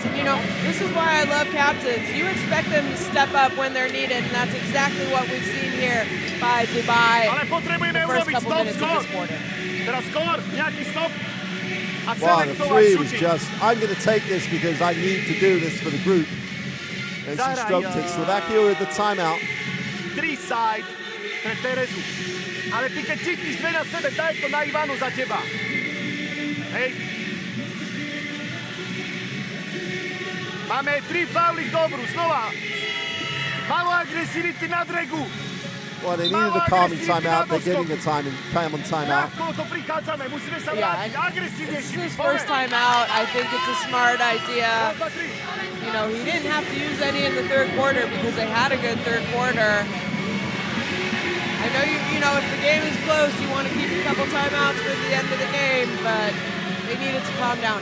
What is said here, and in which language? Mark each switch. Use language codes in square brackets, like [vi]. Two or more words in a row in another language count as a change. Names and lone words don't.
[en] And you know, this is why I love captains. You expect them to step up when they're needed, and that's exactly what we've seen here by Dubai the first couple minutes of this quarter. Wow, the three was just, I'm going to take this because I need to do this for the group. And she stroked it. Slovakia with the timeout. [sk] 3 side pre Terezu. Ale ty keď cítiš dve na sebe, daj to na Ivanu za teba. Hej. Máme 3 fauly dobrú, znova. Malo agresivity na dregu. [en] Well, they needed a calming timeout. They're getting the time on timeout. Yeah, this is his first time out. I think it's a smart idea. You know, he didn't have to use any in the third quarter because they had a good third quarter. I know you know, if the game is close, you want to keep a couple timeouts for the end of the game, but they needed to calm down.